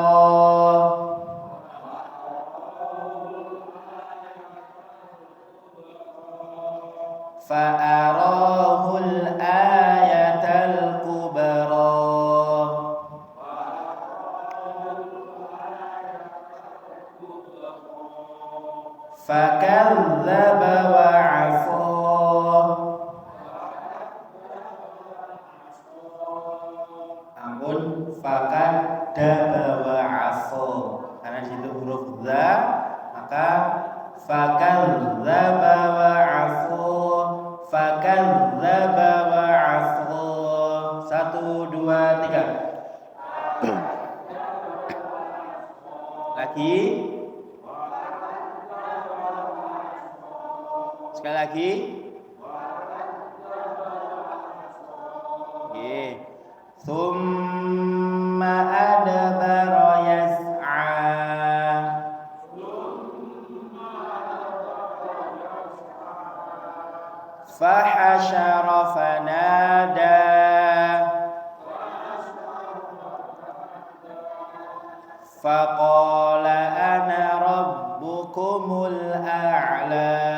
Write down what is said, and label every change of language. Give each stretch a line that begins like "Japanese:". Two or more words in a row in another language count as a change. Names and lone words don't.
Arabic: فأراه الآية الكبرى. فكذب وعصى. فكذب وعصى.
Indonesian: Karena di situ huruf dza, maka
Arabic: فكذب وعصى. فكذب وعصى.
Indonesian: 1 2 3. Lagi. Sekali lagi. Oke.
Arabic: ثم أدبر يسعى. فحشر فنادى. فقال أنا ربكم الأعلى.